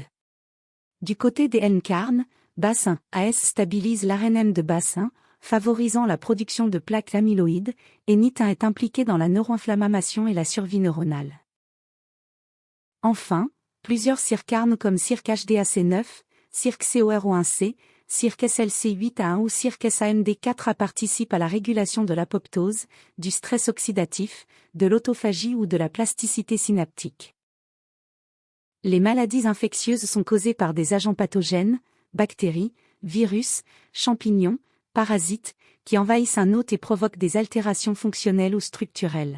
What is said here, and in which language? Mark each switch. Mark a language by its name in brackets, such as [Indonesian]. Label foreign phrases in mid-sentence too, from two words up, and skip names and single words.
[French] Du côté des nCARN, BAS1-AS stabilise l'RNM de BAS1, favorisant la production de plaques amyloïdes, et NIT1 est impliqué dans la neuroinflammation et la survie neuronale. Enfin, plusieurs circARN comme CIRC-HDAC9, CIRC-CORO1C, CIRC-SLC8A1 ou CIRC-SAMD4A participent à la régulation de l'apoptose, du stress oxydatif, de l'autophagie ou de la plasticité synaptique. Les maladies infectieuses sont causées par des agents pathogènes, bactéries, virus, champignons, parasites, qui envahissent un hôte et provoquent des altérations fonctionnelles ou structurelles.